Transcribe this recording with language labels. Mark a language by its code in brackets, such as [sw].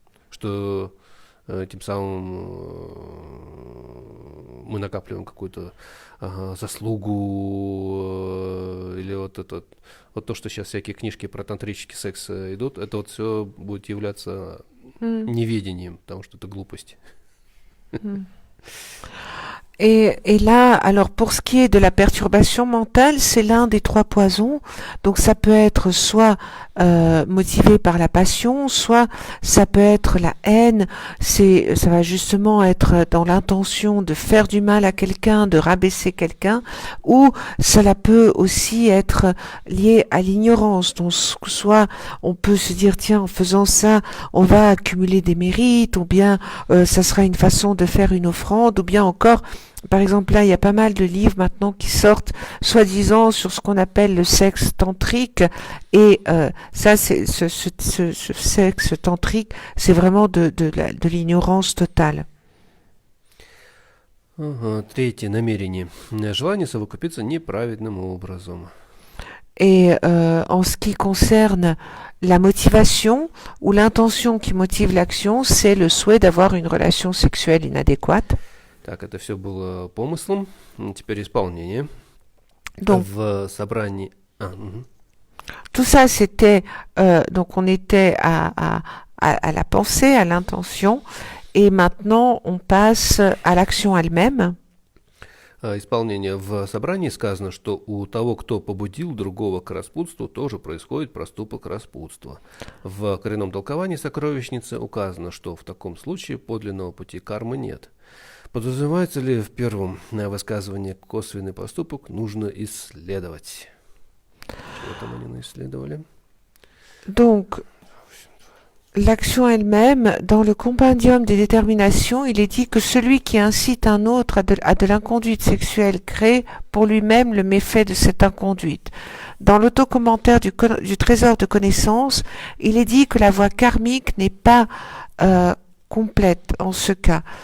[ru] что тем самым мы накапливаем какую-то заслугу, или вот это вот то, что сейчас всякие книжки про тантрический секс идут, это вот все будет являться неведением, потому что это глупость. [fr] Et là, alors pour ce qui est de la perturbation mentale, c'est l'un des trois poisons. Donc ça peut être soit motivé par la passion, soit ça peut être la haine. Ça va justement être dans l'intention de faire du mal à quelqu'un, de rabaisser quelqu'un, ou cela peut aussi être lié à l'ignorance. Donc soit on peut se dire tiens, en faisant ça, on va accumuler des mérites, ou bien ça sera une façon de faire une offrande, ou bien encore par exemple, là, il y a pas mal de livres maintenant qui sortent, soi-disant, sur ce qu'on appelle le sexe tantrique. Et ça, c'est ce sexe tantrique, c'est vraiment de l'ignorance totale. [ru] Третье намерение. Желание совокупиться неправедным образом. [fr] Et en ce qui concerne la motivation ou l'intention qui motive l'action, c'est le souhait d'avoir une relation sexuelle inadéquate. [ru] Так, это все было помыслом. Теперь исполнение. [fr] Donc, [ru] в собрании... [fr] Tout ça, c'était... donc, on était à la pensée, à l'intention. Et maintenant, on passe à l'action elle-même. [ru] Исполнение. В собрании сказано, что у того, кто побудил другого к распутству, тоже происходит проступок распутства. В коренном толковании сокровищницы указано, что в таком случае подлинного пути кармы нет. Подразумевается ли в первом высказывании косвенный поступок нужно исследовать? Чего там они наисследовали? [fr] Donc, l'action elle-même, dans le compendium des déterminations, il est dit que celui qui incite un autre à de l'inconduite sexuelle crée pour lui-même le méfait de cette inconduite. Dans l'autocommentaire du trésor de connaissances, il est dit que la voie karmique n'est pas complète en ce cas.